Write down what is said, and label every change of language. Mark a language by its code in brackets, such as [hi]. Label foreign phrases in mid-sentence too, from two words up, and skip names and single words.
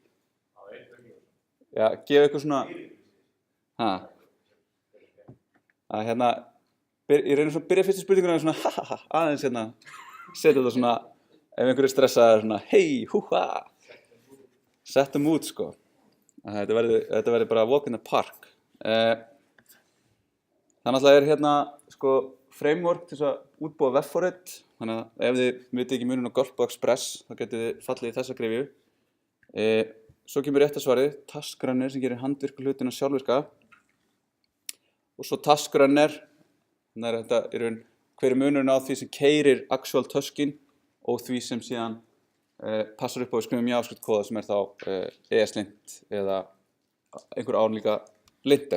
[is] Já, gefa ykkur svona, að hérna, ég reynir svona að byrja fyrstu spurninguna svona aðeins hérna, setja þetta svona, ef einhver er stressaður svona, hei, húha, settum út sko. Þetta verður bara [en] walk in the park. [is] Þannig að það er hérna sko framework til þess að útbúa webforrit, þannig að ef þið vitið ekki muninn á Gulp og Express, þá getið þið fallið í þessa gryfju. Svo kemur rétta svarið, [en] Task Runner [is] sem gerir handvirku hlutina sjálfvirka. Og svo [en] Task Runner, [is] þannig að þetta er hver er munurinn á því sem keyrir actual taskin og því sem síðan passar upp á að skrifa JavaScript kóða sem er þá ESLint eða einhver álíka linter.